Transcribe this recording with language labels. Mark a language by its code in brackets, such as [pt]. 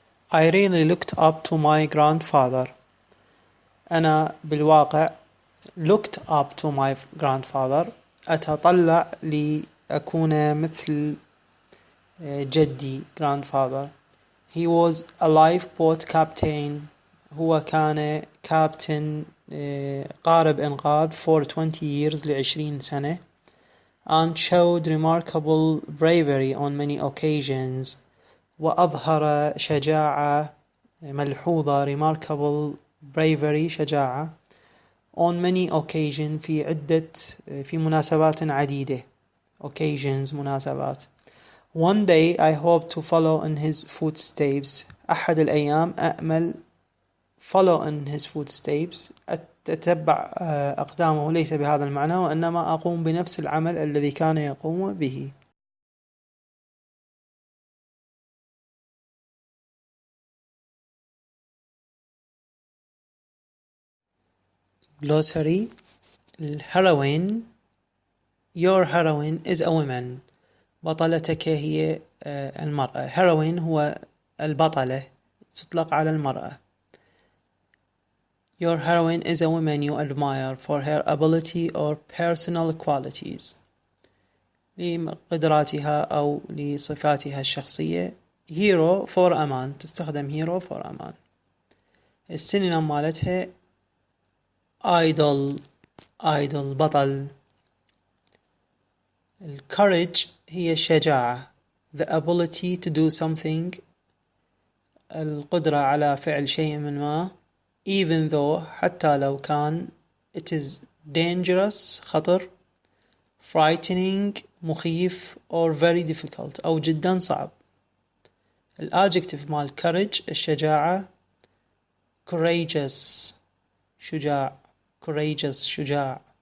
[en] I really looked up to my grandfather. [ar] أنا بالواقع [en] looked up to my grandfather [ar] أتطلع لأكون مثل جدي [en] grandfather. He was a lifeboat captain. [ar] هو كان كابتن قارب إنقاذ [en] for 20 years [ar] ل20 سنة [en] and showed remarkable bravery on many occasions [ar] وأظهر شجاعة ملحوظة [en] remarkable bravery [ar] شجاعة [en] on many occasions [ar] في مناسبات عديدة [en] occasions [ar] مناسبات. [en] One day I hope to follow in his footsteps. [ar] أحد الأيام أأمل [en] follow in his footsteps [ar] أتتبع أقدامه، ليس بهذا المعنى وإنما أقوم بنفس العمل الذي كان يقوم به. [en] Glossary. heroine. Your heroine is a woman. [ar] بطلتك هي المرأة. heroine هو البطلة، تطلق على المرأة. [en] Your heroine is a woman you admire for her ability or personal qualities. [ar] لقدراتها أو لصفاتها الشخصية. [en] hero for a man. [ar] تستخدم [en] hero for a man. [ar] السينونيم مالتها idol بطل. الcourage هي الشجاعة. [en] the ability to do something. [ar] القدرة على فعل شيء من ما. [en] even though [ar] حتى لو كان. [en] it is dangerous [ar] خطر. [en] frightening [ar] مخيف [en] or very difficult [ar] أو جدا صعب. الadjective مال courage الشجاعة courageous شجاع. شجاع.